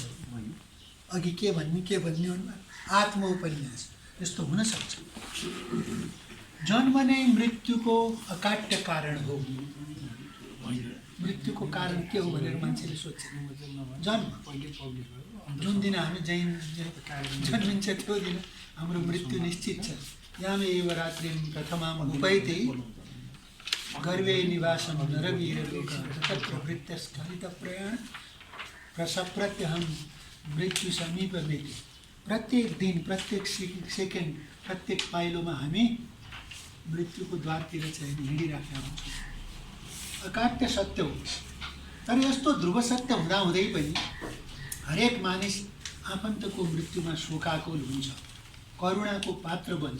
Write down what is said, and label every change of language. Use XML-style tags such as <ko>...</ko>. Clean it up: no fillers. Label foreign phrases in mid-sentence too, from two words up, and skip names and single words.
<ne>अघि के भन्ने आत्मोपन्यास यस्तो हुन सक्छ। जन्म नै मृत्युको अकाट्य कारण हो। मृत्युको कारण के हो भनेर मान्छेले सोध्छ। जन्म, जुन दिन हामी जन्मिन्छ त्यो दिन हाम्रो मृत्यु निश्चित छ।</ne> <sa>यामे एव रात्रिं प्रथमां उपैति गर्भे निवासं नरवीरलोक तत्र भृत्यस्खलित प्रयाण प्रसप्रत्यहं मृत्यु समीपमेति।</sa> <ne>प्रत्येक दिन, प्रत्येक सेकेन्ड, प्रत्येक पाइलोमा हामी मृत्युको द्वारतिर चाहिँ हिँडिराखेका हुन्छौँ। अकाट्य सत्य हो। तर यस्तो ध्रुव सत्य हुँदाहुँदै पनि हरेक मानिस आफन्तको मृत्युमा शोकाकुल हुन्छ, करुणाको पात्र बन्छ।</ne>